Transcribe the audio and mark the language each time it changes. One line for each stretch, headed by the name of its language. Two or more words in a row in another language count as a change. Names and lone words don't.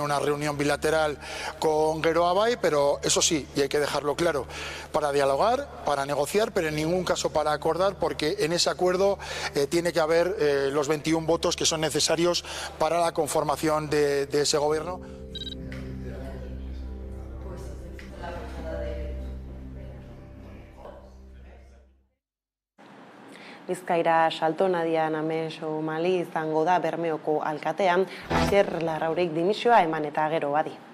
Spanish: una reunión bilateral con Geroa Bai, pero eso sí, y hay que dejarlo claro, para dialogar, para negociar, pero en ningún caso para acordar, porque en ese acuerdo tiene que haber los 21 votos que son necesarios para la conformación de ese gobierno.
Basque: Bizkaira salto Nadia Namesomali izango da Bermeoko alkatean, Asier Larraurik dimisioa eman eta gero badi.